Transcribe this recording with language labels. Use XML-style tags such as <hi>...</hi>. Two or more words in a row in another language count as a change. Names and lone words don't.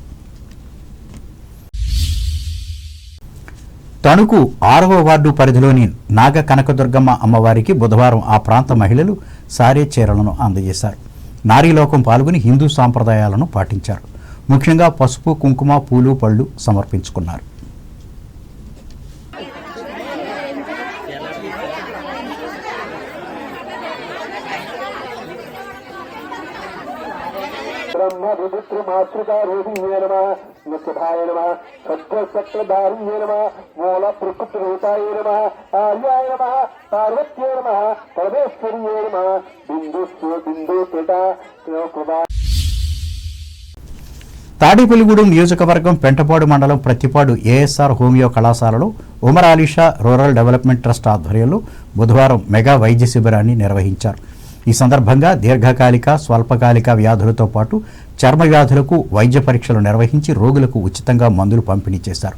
<te>తణుకు 6వ వార్డు పరిధిలోని నాగ కనకదుర్గమ్మ అమ్మవారికి బుధవారం ఆ ప్రాంత మహిళలు సారే చీరలను అందజేశారు. నారీలోకం పాల్గొని హిందూ సాంప్రదాయాలను పాటించారు. ముఖ్యంగా పసుపు, కుంకుమ, పూలు, పళ్ళు సమర్పించుకున్నారు.</te> <sa>ब्रह्म रुद्र मातृका रोहिण्ये नमः, नृसिंहाय नमः, छत्रधारिण्ये नमः, मूल प्रकृति रूपाय नमः, आर्याय नमः, पार्वत्ये नमः, परमेश्वर्ये नमः, बिंदु पिता कृपा.</sa> <te>తాడేపల్లిగూడెం నియోజకవర్గం పెంటపాడు మండలం ప్రతిపాడు ఏఎస్ఆర్ హోమియో కళాశాలలో ఉమర్ అలీషా రూరల్ డెవలప్మెంట్ ట్రస్ట్ ఆధ్వర్యంలో బుధవారం మెగా వైద్య శిబిరాన్ని నిర్వహించారు. ఈ సందర్భంగా దీర్ఘకాలిక, స్వల్పకాలిక వ్యాధులతో పాటు చర్మ వ్యాధులకు వైద్య పరీక్షలు నిర్వహించి రోగులకు ఉచితంగా మందులు పంపిణీ చేశారు.</te>